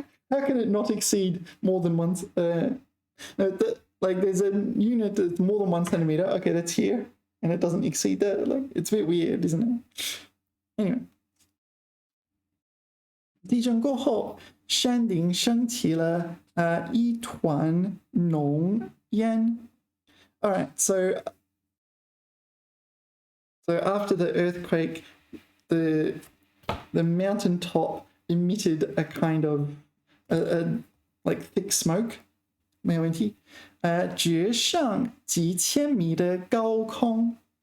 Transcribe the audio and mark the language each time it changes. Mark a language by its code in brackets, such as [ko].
[en] How can it not exceed more than 1? Like there's a unit that's more than 1 centimeter. Okay, that's here, and it doesn't exceed that. Like it's a bit weird, isn't it? Anyway. [zh] 地震过后，山顶升起了一团浓烟。 [en] All right, so after the earthquake, the mountaintop emitted a kind of like thick smoke. [zh] 没有问题。直上几千米的高空。